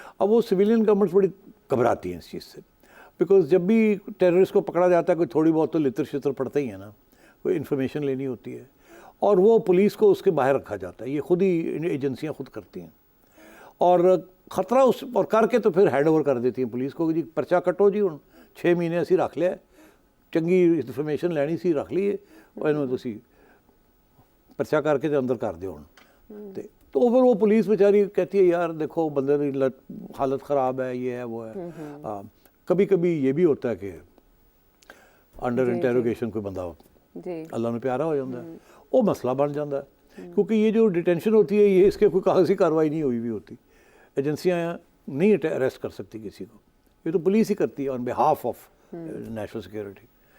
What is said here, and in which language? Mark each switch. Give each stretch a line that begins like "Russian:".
Hindi: अब वो civilian government बड़ी घबराती हैं इस चीज़ से, बिकॉज जब भी टेररिस्ट को पकड़ा जाता है कोई थोड़ी बहुत तो लितर शितर पड़ता ही है ना, कोई इन्फॉर्मेशन लेनी होती है और वो पुलिस को उसके बाहर रखा जाता है। ये खुद ही एजेंसियां खुद करती हैं और ख़तरा उस और करके तो फिर हैंड ओवर कर देती हैं पुलिस को कि जी पर्चा कटो जी,
Punjabi: 6 ਮਹੀਨੇ ਅਸੀਂ ਰੱਖ ਲਿਆ, ਚੰਗੀ ਇਨਫੋਰਮੇਸ਼ਨ ਲੈਣੀ ਸੀ, ਰੱਖ ਲਈਏ, ਇਹਨੂੰ ਤੁਸੀਂ ਪਰਚਾ ਕਰਕੇ ਤੇ ਅੰਦਰ ਕਰ ਦਿਓ ਹੁਣ।
Hindi: ਤੇ तो फिर वो पुलिस बेचारी कहती है यार देखो बंदे की हालत ख़राब है, ये है वो है। कभी कभी ये भी होता है कि अंडर इंटेरोगेशन कोई बंदा अल्लाह ने प्यारा हो जाता है, वो मसला बन जाता है, क्योंकि ये जो डिटेंशन होती है ये इसके कोई कागजी कार्रवाई नहीं हुई भी होती, एजेंसियाँ नहीं अरेस्ट कर सकती किसी को, ये तो पुलिस ही करती है on behalf of national security.